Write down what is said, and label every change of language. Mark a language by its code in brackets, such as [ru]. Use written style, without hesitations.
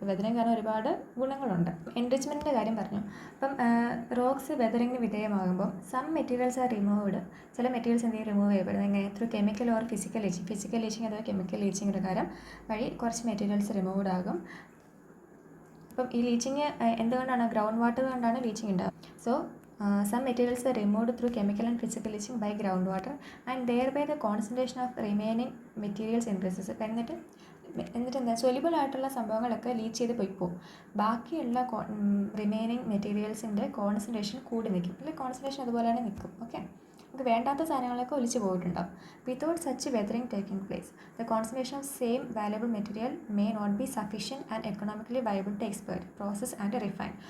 [ml] Weathering കാരണം ഒരുപാട് ഗുണങ്ങളുണ്ട്. എൻറിച്ച്മെൻറ്റിൻ്റെ കാര്യം പറഞ്ഞു. അപ്പം റോക്സ് വെതറിങ്ങിന് വിധേയമാകുമ്പോൾ [en] Some materials are removed. [ml] ചില മെറ്റീരിയൽസ് എന്തെങ്കിലും റിമൂവ് ചെയ്യപ്പെടുന്നത് എങ്ങനെ, [en] Through chemical or physical leaching. [ml] Physical leaching അഥവാ കെമിക്കൽ ലീച്ചിങ് പ്രകാരം വഴി കുറച്ച് മെറ്റീരിയൽസ് റിമൂവ്ഡ് ആകും. അപ്പം ഈ ലീച്ചിങ് എന്തുകൊണ്ടാണ്, ഗ്രൗണ്ട് വാട്ടർ കൊണ്ടാണ് ലീച്ചിങ് ഉണ്ടാകുക. [en] So some materials are removed through chemical and physical leaching by groundwater and thereby the concentration of remaining materials increases. [ml] എന്നിട്ട് എന്താ സൊല്യൂബിൾ ആയിട്ടുള്ള സംഭവങ്ങളൊക്കെ ലീച്ച് ചെയ്ത് പോയിപ്പോവും. ബാക്കിയുള്ള റിമൈനിങ് മെറ്റീരിയൽസിൻ്റെ കോൺസെൻട്രേഷൻ കൂടി നിൽക്കും, അല്ലെങ്കിൽ കോൺസെൻട്രേഷൻ അതുപോലെ തന്നെ നിൽക്കും. ഓക്കെ, നമുക്ക് വേണ്ടാത്ത സാധനങ്ങളൊക്കെ ഒലിച്ച് പോയിട്ടുണ്ടാവും. [en] Without such weathering taking place the concentration of same valuable material may not be sufficient and economically viable to expert process and refine.